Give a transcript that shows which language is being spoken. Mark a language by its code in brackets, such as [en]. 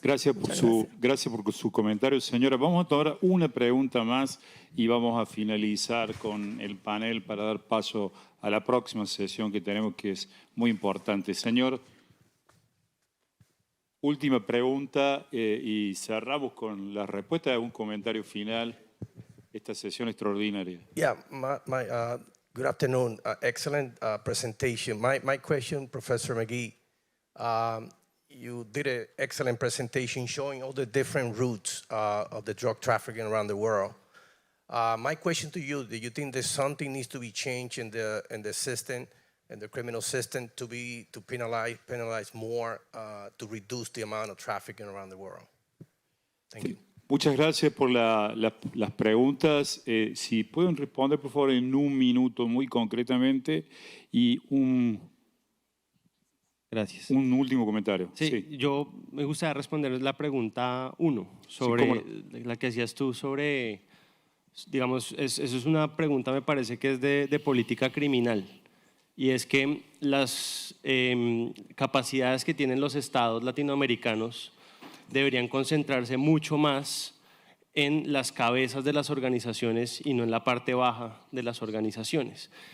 [es] Gracias por su comentario, señora. Vamos a tomar una pregunta más y vamos a finalizar con el panel para dar paso a la próxima sesión que tenemos, que es muy importante. Señor, última pregunta y cerramos con la respuesta de un comentario final esta sesión extraordinaria. [en] Yeah, good afternoon. Excellent presentation. My question, Professor McGee, you did an excellent presentation showing all the different routes of the drug trafficking around the world. My question to you, do you think there's something needs to be changed in the system, in the criminal system, to penalize more, to reduce the amount of trafficking around the world? Thank you. [es] Muchas gracias por las preguntas. Si pueden responder, por favor, en un minuto muy concretamente y Gracias. un último comentario. Sí, yo me gustaría responder la pregunta 1 sobre la que hacías tú sobre, digamos, eso es una pregunta, me parece que es de política criminal, y es que las capacidades que tienen los estados latinoamericanos deberían concentrarse mucho más en las cabezas de las organizaciones y no en la parte baja de las organizaciones.